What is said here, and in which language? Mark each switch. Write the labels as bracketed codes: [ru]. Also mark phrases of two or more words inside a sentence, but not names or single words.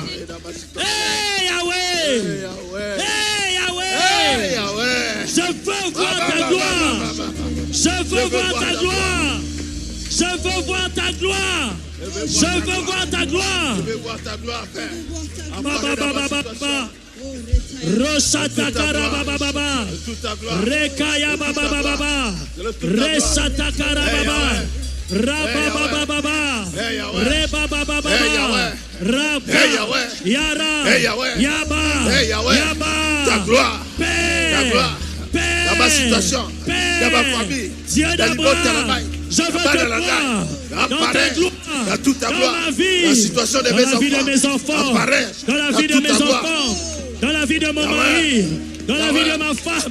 [fr] Hey Yahweh! Yahweh! Hey Yahweh! Hey Yahweh! Je veux voir ta gloire. Je veux voir ta gloire. Je veux voir ta gloire. Je veux voir ta gloire. Je veux voir ta gloire, Père. Baba Apparaît dans ma baba situation. baba. Roshatakara baba baba. Toute ta gloire. Rekaya baba baba. Reshatakara baba. Raba baba baba. Reba baba baba. Raba. Yara. Yaba. Yaba. Ta gloire. Père. Ta gloire. Père. Dans ma situation. Dans ma famille. Dieu d'Abraham. Je veux te voir dans ta gloire, dans toute ta gloire, dans ma vie, la situation de dans mes la vie de mes enfants, apparaît dans la vie de toute mes ta gloire. enfants, dans la vie de mon mari, dans la vie de ma femme.